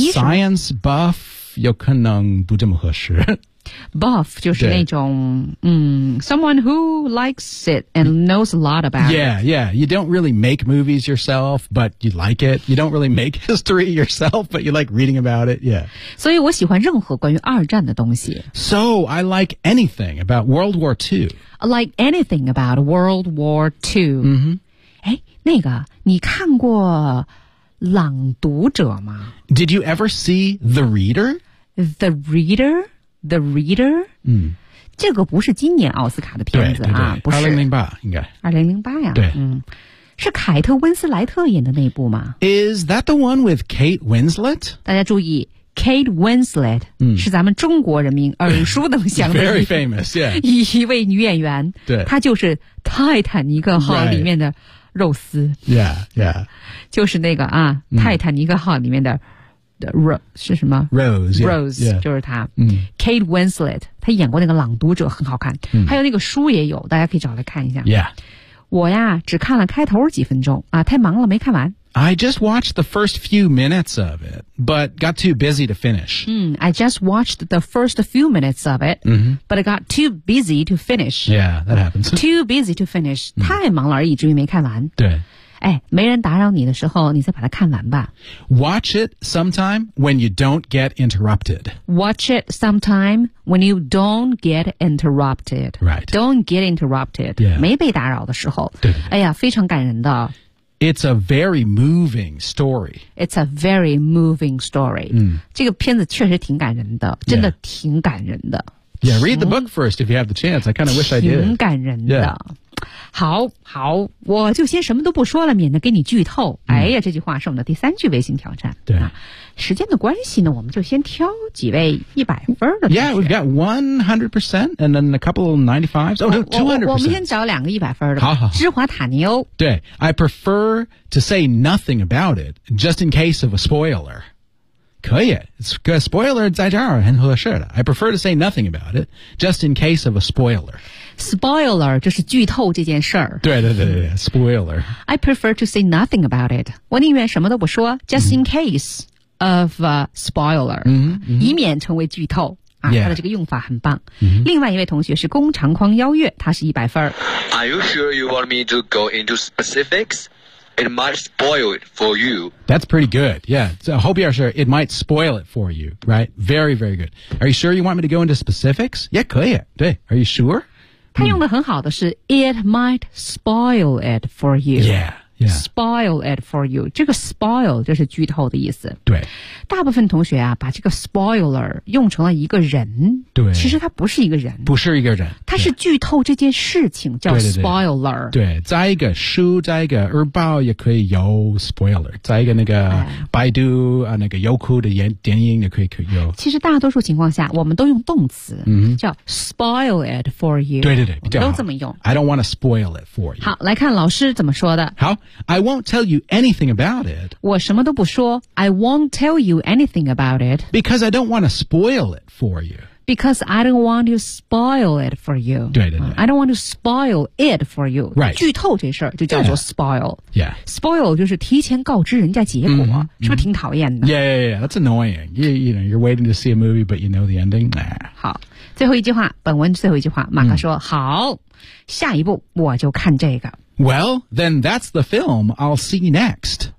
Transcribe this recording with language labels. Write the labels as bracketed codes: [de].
[zh] Science buff, 有可能不这么合适。 [en] Buff [zh] 就是那种 [en] someone who likes it and knows a lot about it. Yeah, yeah. You don't really make movies yourself, but you like it. You don't really make history yourself, but you like reading about it. Yeah. [zh] 所以我喜欢任何关于二战的东西。 [en] So I like anything about World War II. I like anything about World War II. 哎、 mm-hmm. [zh] 那个你看过朗读者吗 [en] Did you ever see The Reader? The Reader? The Reader?、嗯、 [zh] 这个不是今年奥斯卡的片子啊对对对不是。 2008应该。 2008呀、啊、对、嗯。是凯特温斯莱特演的那部吗 [en] Is that the one with Kate Winslet? [zh] 大家注意 ,Kate Winslet、嗯、是咱们中国人民耳熟能详的。 [en] Very famous, yeah. [zh] 一位女演员。对。她就是泰坦尼克号里面的肉丝。 [en] Right. Yeah, yeah. [zh] 就是那个啊、嗯、泰坦尼克号里面的是什么 [en] Rose yeah, Rose yeah, [zh] 就是她、嗯、 Kate Winslet 她演过那个朗读者很好看、嗯、还有那个书也有大家可以找来看一下、 [en] yeah. [zh] 我呀只看了开头几分钟啊，太忙了没看完 [en] I just watched the first few minutes of it but got too busy to finish、嗯、I just watched the first few minutes of it、 mm-hmm. but I got too busy to finish Yeah that happens Too busy to finish、 [zh] 嗯、太忙了而已至于没看完对哎，没人打扰你的时候，你再把它看完吧。 [en] Watch it sometime when you don't get interrupted. Watch it sometime when you don't get interrupted. Right. Don't get interrupted. Yeah. [zh] 没被打扰的时候。对。哎呀，非常感人的。 [en] It's a very moving story. It's a very moving story. 嗯， [zh] 这个片子确实挺感人的，真的挺感人的。 [en] Yeah, read the book first if you have the chance. I kind of wish I did. [zh] 挺感人的。 [en] Yeah. [zh] 好好我就先什么都不说了免得给你剧透、嗯、哎呀这句话是我们的第三句微信挑战对、啊、时间的关系呢我们就先挑几位100分的 [en] Yeah we've got 100% and then a couple 95s Oh no 200% [zh] 我们先找两个100分的好好好芝华塔尼欧 [en] 对 I prefer to say nothing about it just in case of a spoiler [zh] 可以 [en] It's a spoiler [zh] 在这儿很合适的 [en] I prefer to say nothing about it just in case of a spoiler [zh] Spoiler 就是剧透这件事儿。对对对对 ,spoiler. [en] I prefer to say nothing about it. [zh] 我宁愿什么都不说 [en] ,just in case of a spoiler.、 Mm-hmm. [zh] 以免成为剧透。啊 [en] yeah. [zh] 他的这个用法很棒。 Mm-hmm. 另外一位同学是工长匡邀月他是100分。 [en] Are you sure you want me to go into specifics? It might spoil it for you. That's pretty good. Yeah. So I hope you are sure it might spoil it for you, right? Very, very good. Are you sure you want me to go into specifics? Yeah, [zh] 可以。对。 [en] Are you sure? [zh] 他用的很好的是 [en] It might spoil it for you yeah, yeah. Spoil it for you [zh] 这个 spoil 就是剧透的意思对大部分同学啊把这个 spoiler 用成了一个人对其实他不是一个人不是一个人他是剧透这件事情叫 spoiler 对, 对, 对, 对在一个书在一个日报也可以有 spoiler 在一个那个百度、哎、那个优酷的电影也可以有其实大多数情况下我们都用动词、嗯、 [en] 叫 spoil it for you [zh] 对对对比较好都这么用 [en] I don't want to spoil it for you [zh] 好来看老师怎么说的 [en] 好I won't tell you anything about it. [zh] 我什么都不说。 [en] I won't tell you anything about it. Because I don't want to spoil it for you. Because I don't want to spoil it for you. 对对对。 I don't want to spoil it for you. Right. [zh] 剧透这事儿就叫做 spoil. [en] Yeah. yeah. [zh] Spoil 就是提前告知人家结果、mm-hmm. 是不是挺讨厌的 [en] yeah, yeah, yeah, that's annoying. You know, you're waiting to see a movie, but you know the ending.、Nah. [zh] 好。最后一句话本文最后一句话马克说、mm. 好。下一步我就看这个。 [en] Well, then that's the film I'll see next.